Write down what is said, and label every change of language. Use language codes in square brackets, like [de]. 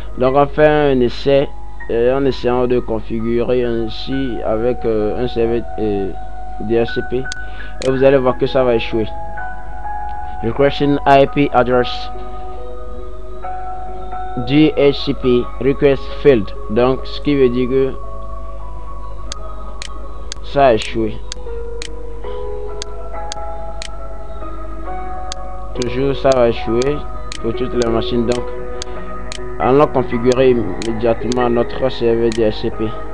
[fr] Donc on fait un essai en essayant de configurer ainsi avec un serveur DHCP et vous allez voir que ça va échouer. [en] Requesting IP address DHCP request failed. [fr] Donc ce qui veut dire que ça a échoué. Toujours ça va échouer pour toutes les machines. Donc allons configurer immédiatement notre serveur DHCP.